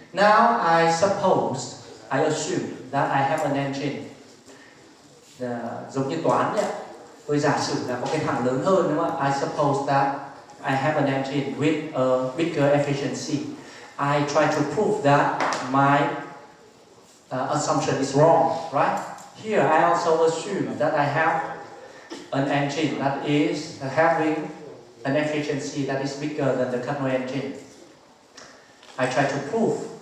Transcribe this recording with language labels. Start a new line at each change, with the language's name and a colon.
English: Now I assume that I have an engine.
Vietnamese: Giống như toán vậy. Tôi giả sử là có cái thằng lớn hơn đúng không ạ?
English: I suppose that I have an engine with a bigger efficiency. I try to prove that my assumption is wrong, right? Here I also assume that I have an engine that is having an efficiency that is bigger than the Carnot engine. I try to prove.